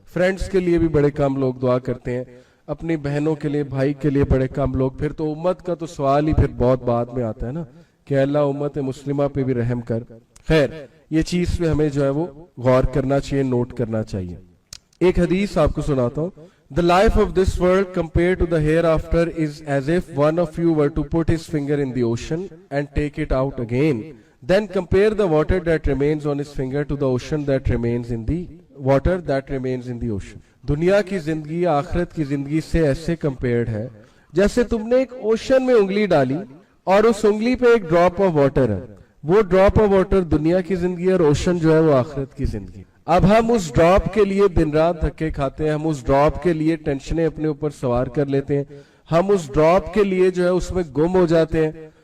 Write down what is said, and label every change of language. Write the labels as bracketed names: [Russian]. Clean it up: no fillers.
[Hindi] Friends के लिए भी बड़े कम लोग दुआ करते हैं, अपनी बहनों के लिए, भाई के लिए बड़े कम लोग। फिर तो उम्मत का तो सवाल ही फिर बहुत बाद में आता है ना कि अल्लाह उम्मत मुस्लिमा पे भी रहम कर। खैर, ये चीज पे हमें जो है वो गौर करना चाहिए, नोट करना चाहिए। एक हदीस आपको सुनाता हूँ। [English] The life of this world compared to the hereafter is as if one of you were to put his finger in the ocean and take it out again. Then compare the water that remains on his finger to the ocean that remains in the water that remains in the ocean. [Hindi] दुनिया की जिंदगी आखिरत की जिंदगी से ऐसे compared है जैसे तुमने एक ओशन में उंगली डाली और उस उंगली पे एक [English] drop of water [Hindi] है। वो [English] drop of water [Hindi] दुनिया की जिंदगी और ओशन जो है वो आखिरत की जिंदगी। अब हम उस ड्रॉप के लिए दिन रात धक्के खाते हैं, हम उस ड्रॉप के लिए टेंशनें अपने ऊपर सवार कर लेते हैं, हम उस ड्रॉप के लिए जो है उसमें गुम हो जाते हैं।